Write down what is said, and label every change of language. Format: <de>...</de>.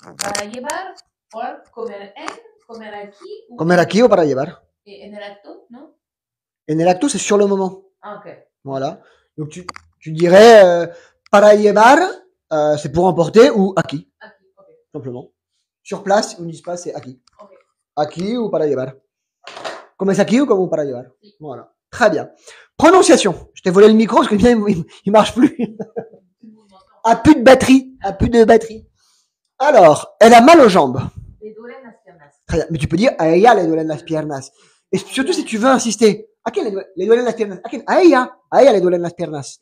<es>Para llevar, por comer en, comer aquí ou... Comer aquí o para llevar. Et en el acto, non? En el acto,</es> <fr>c'est sur le moment. Ah, ok. Voilà. Donc tu dirais</fr> <es>para llevar,</es> <fr>c'est pour emporter ou aquí.</fr> <es>Aquí, ok.</es> <fr>Simplement. Sur place, on ne dit pas, c'est aquí. Ok.</fr> <es>Aquí ou para llevar. Comes aquí ou como para llevar.</es> <fr>Oui. Voilà. Très bien. Prononciation. Je t'ai volé le micro parce que il marche plus. A plus de batterie. Alors, elle a mal aux jambes.</fr> <es>Les duelen las piernas.</es> <fr>Très bien. Mais tu peux dire</fr> <es>a ella le duelen las piernas.</es> <fr>Et surtout si tu veux insister.</fr> <es>¿A quién le duelen las piernas? ¿A quién? A ella le duelen las piernas.</es>